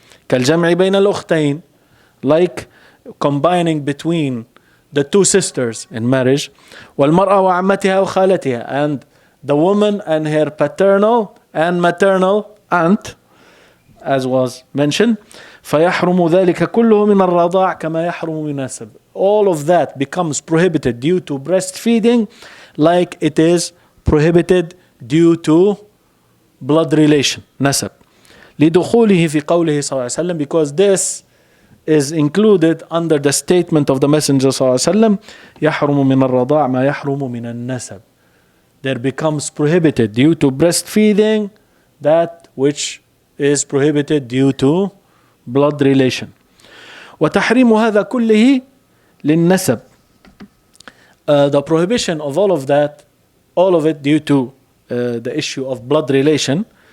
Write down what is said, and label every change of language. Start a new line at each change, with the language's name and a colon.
Arabic: كالجمع بين الأختين,
English: like combining between the two sisters in marriage.
Arabic: والمرأة وعمتها وخالتها,
English: and the woman and her paternal and maternal aunt, as was mentioned.
Arabic: فيحرم ذلك كله من الرضاع كما يحرم من النسب.
English: All of that becomes prohibited due to breastfeeding, like it is prohibited due to blood relation, nasab.
Arabic: لدخوله في قوله صلى الله عليه وسلم,
English: because this is included under the statement of the Messenger
Arabic: صلى الله عليه وسلم, يحرم من الرضاع ما يحرم من النسب.
English: There becomes prohibited due to breastfeeding that which is prohibited due to blood relation.
Arabic: وتحريم هذا كله للنسب.
English: The prohibition of all of that, all of it due to the issue of blood relation.